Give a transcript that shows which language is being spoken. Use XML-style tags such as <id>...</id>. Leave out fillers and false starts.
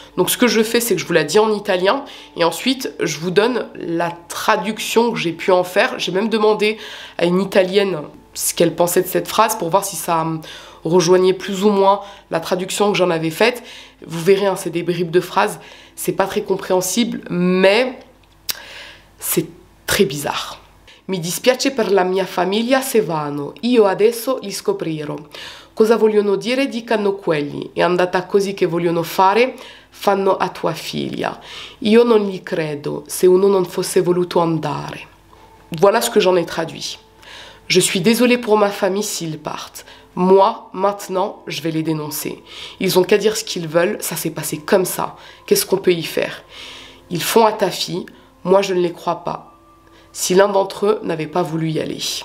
<fr>Donc ce que je fais, c'est que je vous la dis en italien, et ensuite je vous donne la traduction que j'ai pu en faire. J'ai même demandé à une Italienne ce qu'elle pensait de cette phrase, pour voir si ça rejoignait plus ou moins la traduction que j'en avais faite. Vous verrez, c'est des bribes de phrases, c'est pas très compréhensible, mais c'est très bizarre.</fr> <it>Mi dispiace per la mia famiglia se vanno, io adesso li scoprirò. Cosa vogliono dire dicano quelli, è andata così che vogliono fare, fanno a tua figlia. Io non gli credo, se uno non fosse voluto andare.</it> <fr>Voilà ce que j'en ai traduit. Je suis désolée pour ma famille s'ils partent. Moi, maintenant, je vais les dénoncer. Ils ont qu'à dire ce qu'ils veulent, ça s'est passé comme ça. Qu'est-ce qu'on peut y faire? Ils font à ta fille, moi je ne les crois pas. Si l'un d'entre eux n'avait pas voulu y aller.</fr>